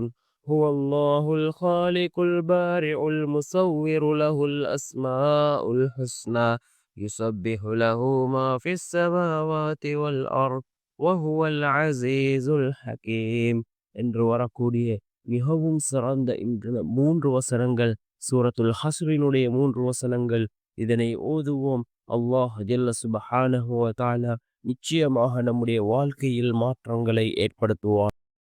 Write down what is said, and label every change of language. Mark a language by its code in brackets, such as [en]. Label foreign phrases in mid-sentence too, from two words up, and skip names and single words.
[ar] هو الله الخالق البارئ المصور له الأسماء الحسنى يسبح له ما في السماوات والأرض وهو العزيز الحكيم. [ta] என்று வரக்கூடிய மிகவும் சிறந்த இந்த 3 வசனங்கள், சூரத்துல் ஹஸ்ரினுடைய 3 வசனங்கள். இதனை ஓதுவோம். அல்லாஹ் [ar] جل سبحانه وتعالى [ta] நிச்சயமாக நம்முடைய வாழ்க்கையில் மாற்றங்களை ஏற்படுத்துவான்.